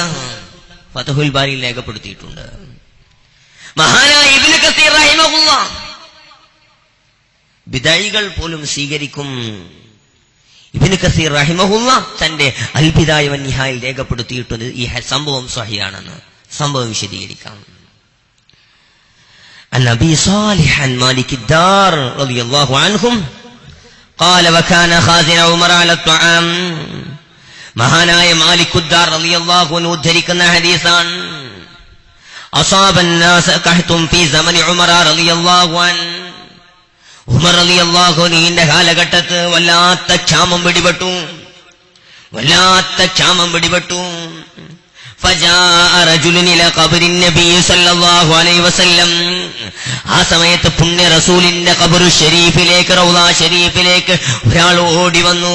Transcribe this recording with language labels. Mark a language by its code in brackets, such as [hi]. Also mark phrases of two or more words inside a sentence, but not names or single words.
[ml] ഫത്ഹുൽ ബാരിയിൽ രേഖപ്പെടുത്തിയിട്ടുണ്ട്. മഹാനായ ഇബ്നു കസീർ റഹിമഹുല്ലാഹ് ബിദഈകൾ പോലും സ്വീകരിക്കും. ഇബ്നു കസീർ റഹിമഹുല്ലാഹ് തന്റെ അൽ ബിദായ വൻ നിഹായയിൽ രേഖപ്പെടുത്തിയിട്ടുണ്ട് ഈ സംഭവം സ്വഹീഹാണെന്ന്. സംഭവം വിശദീകരിക്കാം. [ar] عن أبي صالح عن مالك الدار رضي الله عنهم قال وكان خازن عمر على الطعام. [ml] മഹാനായ മാലിക്കുദ്ദാർ [ar] رضي الله عنه [ml] ഉദ്ധരിക്കുന്ന ഹദീസാണ്. [ar] أصاب الناس قحط في زمن عمر رضي الله عنه. [ml] ഉമർ [ar] رضي الله عنه [ml] കാലഘട്ടത്ത് വല്ലാത്ത ക്ഷാമം പിടിപെട്ടു. ആ സമയത്ത് പുണ്യ റസൂലിന്റെ ഖബറു ഷരീഫിലേക്ക്, റൗള ഷരീഫിലേക്ക് ഒരാൾ ഓടി വന്നു.